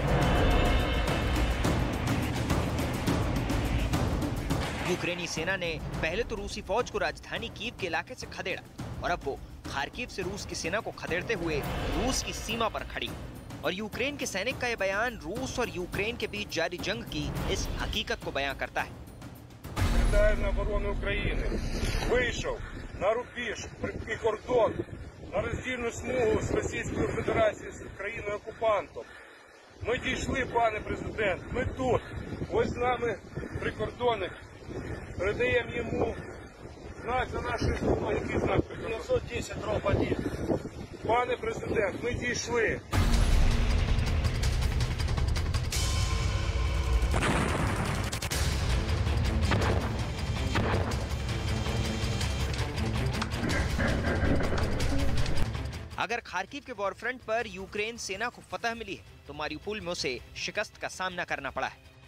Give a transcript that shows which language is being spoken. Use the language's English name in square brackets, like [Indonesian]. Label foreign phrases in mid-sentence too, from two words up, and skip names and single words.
[Hindi] यूक्रेनी सेना ने पहले तो रूसी फौज को राजधानी कीव के इलाके से खदेड़ा और अब वो खार्किव से रूस की सेना को खदेड़ते हुए रूस की सीमा पर खड़ी। और यूक्रेन के सैनिक का ये बयान रूस और यूक्रेन के बीच जारी जंग की इस हकीकत को बयां करता है। [Ukrainian] Територіальної оборони України вийшов на рубіж і кордон на роздільну смугу з Російською Федерацією, з країною-окупантом. Ми дійшли, пане президент, ми тут. Ось з нами прикордонник. Передаємо йому знак за нашою спиною. Який знак? 910-1. Пане президент, ми дійшли. [Hindi] अगर खार्किव के वॉरफ्रंट पर यूक्रेन सेना को फतह मिली है तो मारिउपोल में उसे शिकस्त का सामना करना पड़ा है।